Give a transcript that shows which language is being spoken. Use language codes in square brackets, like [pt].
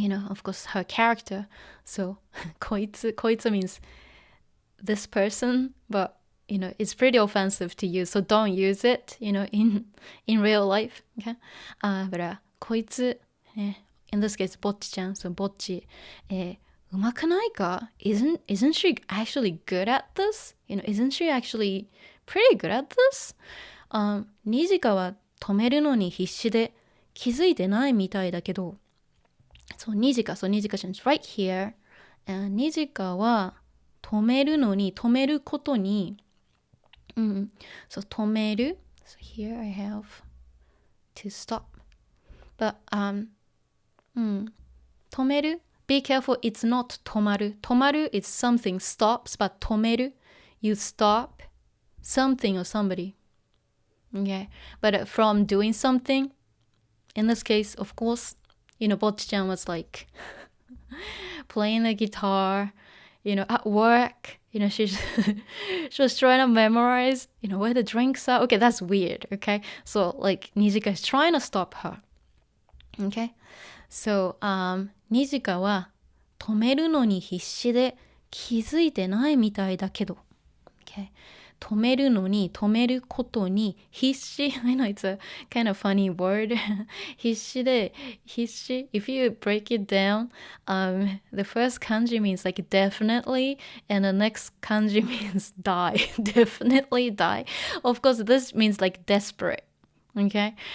[en] of course, her character. So, こいつ means this person, but, it's pretty offensive to use. So don't use it, in real life. Okay? But, こいつ, in this case, Bocchi-chan. [ja] So, Bocchi, うまくないか? [en] Isn't she actually good at this? Isn't she actually pretty good at this? [ja] Nijika は止めるのに必死で気づいてないみたいだけど、 [en] So Nijika is right here. [ja] And Nijika は止めるのに、止めることに、So 止める. [en] So here I have to stop. But 止める. Be careful, it's not 止まる. 止まる is something stops, but 止める, you stop something or somebody. Okay, but from doing something, in this case, of course, Bocchi-chan was like playing the guitar, at work, she was trying to memorize, where the drinks are. Okay, that's weird, okay? So, like, Nijika is trying to stop her. Okay? [ja] So, Nijika は止めるのに必死で気づいてないみたいだけど。 [en] Okay? [ja] 止めるのに、止めることに必死。 [en] I know it's a kind of funny word. [ja] 必死で、必死。 [en] If you break it down, the first kanji means like definitely, and the next kanji means die. Definitely die. Of course, this means like desperate. Okay?